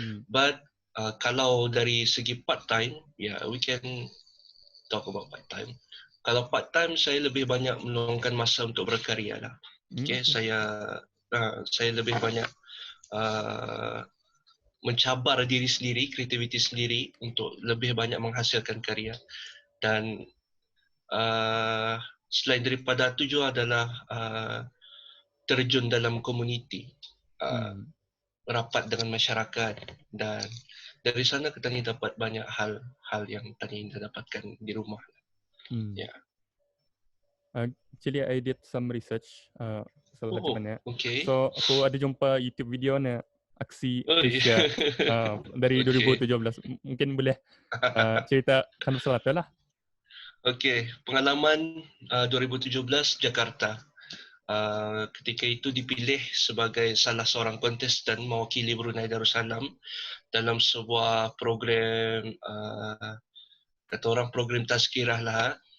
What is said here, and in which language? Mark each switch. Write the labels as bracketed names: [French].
[English] But [Malay] kalau dari segi [English] part time, we can talk about part time. [Malay] Kalau part time saya lebih banyak meluangkan masa untuk berkarya lah. Okay. Saya lebih banyak mencabar diri sendiri, kreativiti sendiri untuk lebih banyak menghasilkan karya. Dan selain daripada itu juga adalah terjun dalam komuniti, rapat dengan masyarakat, dan dari sana kita ni dapat banyak hal yang tadi kita dapatkan di rumah. [English] Yeah. Actually, I did some research Okay. [Malay] So aku ada jumpa YouTube video ni aksi Asia dari 2017. Mungkin boleh ceritakan pasal apa lah. Okay, pengalaman 2017 Jakarta. Ketika itu dipilih sebagai salah seorang kontestan mewakili Brunei Darussalam dalam sebuah program, kata orang program tazkirah lah.